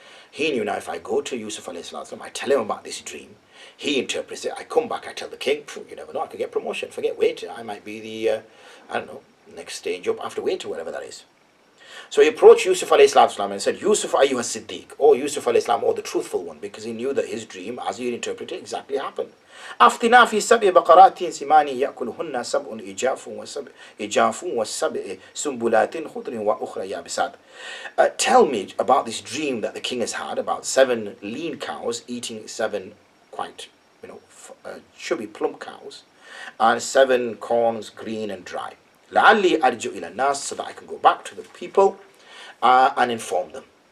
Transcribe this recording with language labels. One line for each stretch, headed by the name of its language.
English: He knew, now if I go to Yusuf alayhi salam, I tell him about this dream, he interprets it, I come back, I tell the king, you never know, I could get promotion, forget waiter, I might be the, next stage up after waiter, whatever that is. So he approached Yusuf alayhi salam and said, Yusuf ayyuha siddiq, oh Yusuf alayhi salam, oh the truthful one, because he knew that his dream, as he had interpreted, exactly happened.
Arabic: أفتنا في 7 بقرات سمان يأكلهن 7 إجاف و7 سنبلات خضر وأخرى يابسات.
English: Tell me about this dream that the king has had about 7 lean cows eating 7 quite, chubby plump cows, and 7 corns, green and dry. لعلي أرجع إلى الناس, so that I can go back to the people and inform them.